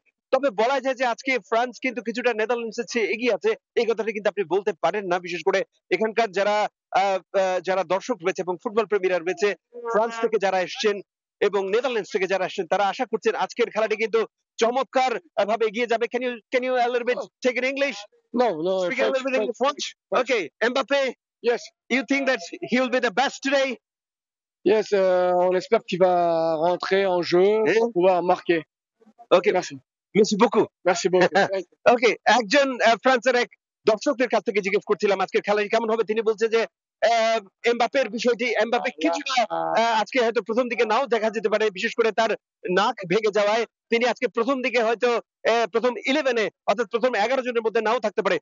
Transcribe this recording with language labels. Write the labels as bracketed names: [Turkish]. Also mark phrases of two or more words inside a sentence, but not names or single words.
[Bangla] তবে বলা যায় যে আজকে ফ্রান্স কিন্তু কিছুটা নেদারল্যান্ডসের চেয়ে এগিয়ে আছে, এই কথাটা কিন্তু আপনি বলতে পারেন না। বিশেষ করে এখানকার যারা দর্শক রয়েছে এবং ফুটবল প্রেমীরা রয়েছে, ফ্রান্স থেকে যারা এসেছেন এবং নেদারল্যান্ডস থেকে যারা আসছেন, তারা আশা করছেন আজকের খেলাটি কিন্তু চমৎকার ভাবে এগিয়ে যাবে। [English] Can you a little bit take in English? No, no, Speak a little bit in French. Okay, Mbappé, Yes, you think that he will be the best today? yes, [French] on espère qu'il va rentrer en jeu pour pouvoir marquer. [English] Okay, [French] Merci. merci beaucoup. Merci beaucoup. [Bangla] ওকে, একজন ফ্রান্সের এক দর্শকদের কাছ থেকে জিজ্ঞেস করছিলাম আজকের খেলাটি কেমন হবে। তিনি বলছে যে এমবাপ্পের বিষয়টি, এমবাপ্পে কিছুটা আজকে হয়তো প্রথম দিকে নাও দেখা যেতে পারে, বিশেষ করে তার নাক ভেঙে যাওয়ায় তিনি আজকে প্রথম দিকে হয়তো প্রথম 11-এ অর্থাৎ প্রথম 11 জনের মধ্যে নাও থাকতে পারে।